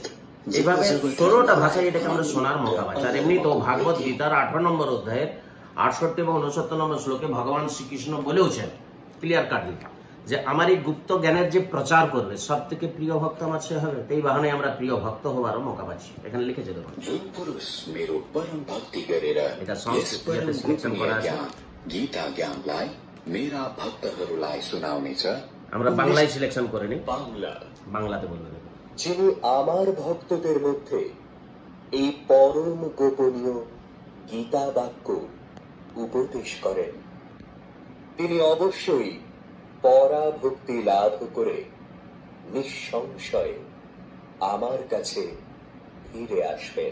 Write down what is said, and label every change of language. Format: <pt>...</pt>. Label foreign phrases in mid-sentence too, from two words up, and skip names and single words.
<bn>এইভাবে 16টা ভাষায় এটাকে আমরা শোনার মৌকা পাচ্ছি। আর এমনি তো ভাগবত গীতার 18 নম্বর অধ্যায়ের 68 এবং 69 নম্বর শ্লোকে ভগবান শ্রীকৃষ্ণ বলেওছেন</bn> <en>clear cutly,</en> <bn>যে আমার এই গুপ্ত জ্ঞানের যে প্রচার করবে সব থেকে প্রিয় ভক্ত আমার সে হবে। এই বাহানে আমরা প্রিয় ভক্ত হওয়ারও মৌকা পাচ্ছি। এখানে লিখেছে দেখুন।</bn> <ne>जो पुरुष मेरो परम भक्ति गरेर</ne> <bn>এটা সংস্কৃত যাতে সিলেকশন করা আছে।</bn> <ne>गीता ज्ञानलाई मेरा भक्तहरूलाई सुनाउनेछ।</ne> <bn>আমরা বাংলায় সিলেকশন করে নিই, বাংলা। বাংলাতে বলবে দেখুন। যিনি আমার ভক্তদের মধ্যে এই পরম গোপনীয় গীতা বাক্য উপদেশ করেন। তিনি অবশ্যই পরাভক্তি লাভ করে নিঃসংশয়ে আমার কাছে ফিরে আসবেন।</bn>